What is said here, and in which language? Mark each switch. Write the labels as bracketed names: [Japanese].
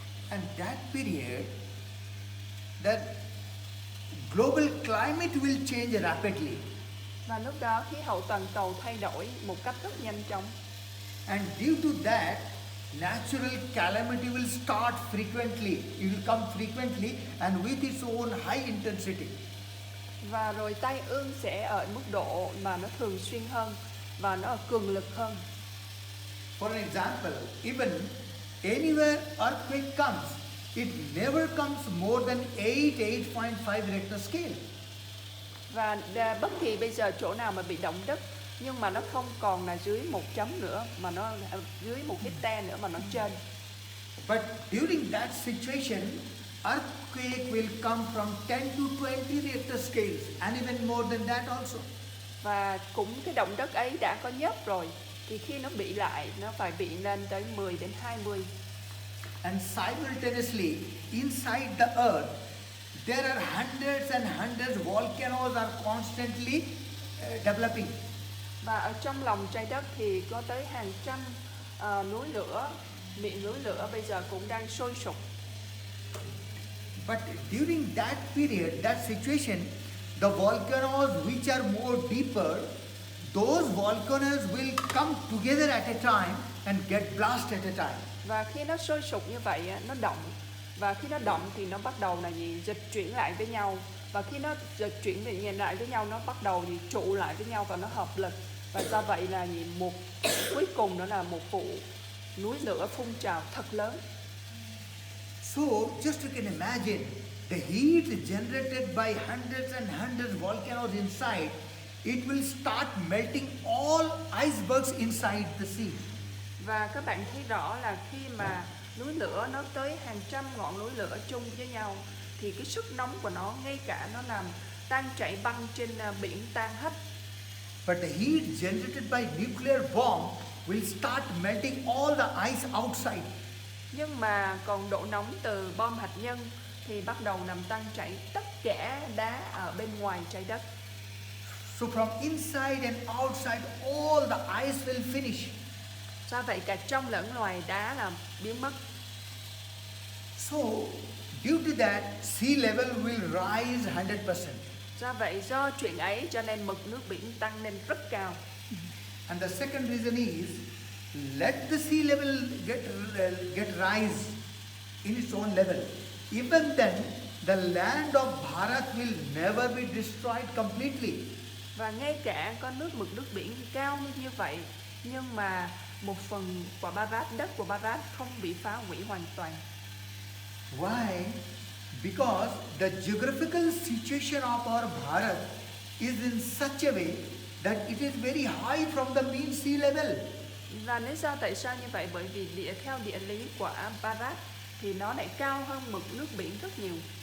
[English] And that period, that global climate will change rapidly. [Vietnamese] Và lúc đó khí hậu toàn cầu thay đổi một cách rất nhanh chóng. [English] And due to that, natural calamity will start frequently. It will come frequently and with its own high intensity. [Vietnamese] Và rồi tai ương sẽ ở mức độ mà nó thường xuyên hơn và nó cường lực hơn. [English] For an example, even anywhere earthquake comes, it never comes more than 8.5 Richter scale. [Vietnamese] Và bất kỳ bây giờ chỗ nào mà bị động đất nhưng mà nó không còn là dưới 1 chấm nữa, mà nó dưới 1 hectare nữa, mà nó trên. [English] But during that situation, earthquake will come from 10 to 20 Richter scales and even more than that also. [Vietnamese] Và cũng cái động đất ấy đã có nhớp rồi thì khi nó bị lại nó phải bị lên tới 10 đến 20. [English] And simultaneously inside the earth there are hundreds and hundreds volcanoes are constantly developing. [Vietnamese] Và ở trong lòng trái đất thì có tới hàng trăm núi lửa, miệng núi lửa bây giờ cũng đang sôi sục. [English] But during that period, that situation, the volcanoes which are more deeper, those volcanoes will come together at a time and get blast at a time. [Vietnamese] Và khi nó sôi sục như vậy nó động, và khi nó động thì nó bắt đầu là gì? Dịch chuyển lại với nhau. Và khi nó dịch chuyển lại với nhau nó bắt đầu gì? Trụ lại với nhau và nó hợp lực. Và do vậy là gì? Một cuối cùng đó là một vụ núi lửa phun trào thật lớn. [English] So just you can imagine the heat generated by hundreds and hundreds volcanoes inside, it will start melting all icebergs inside the sea. [Vietnamese] Và các bạn thấy rõ là khi mà núi lửa nó tới hàng trăm ngọn núi lửa chung với nhau thì cái sức nóng của nó ngay cả nó làm tan chảy băng trên biển tan hết. [English] But the heat generated by nuclear bomb will start melting all the ice outside. [Vietnamese] Nhưng mà còn độ nóng từ bom hạt nhân thì bắt đầu làm tan chảy tất cả đá ở bên ngoài trái đất. [English] So from inside and outside all the ice will finish. [Vietnamese] Do vậy cả trong lẫn ngoài đá là biến mất. [English] So due to that, sea level will rise 100%. [Vietnamese] Do vậy do chuyện ấy cho nên mực nước biển tăng lên rất cao. [English] And the second reason is, let the sea level get rise in its own level. Even then, the land of Bharat will never be destroyed completely. [Vietnamese] Và ngay cả có mực nước biển cao như vậy, nhưng mà một phần của Bharat, đất của Bharat không bị phá hủy hoàn toàn. [English] Why? Because the geographical situation of our Bharat is in such a way that it is very high from the mean sea level. [Vietnamese] Và lý do tại sao như vậy? Bởi vì theo địa lý của Bharat thì nó lại cao hơn mực nước biển rất nhiều.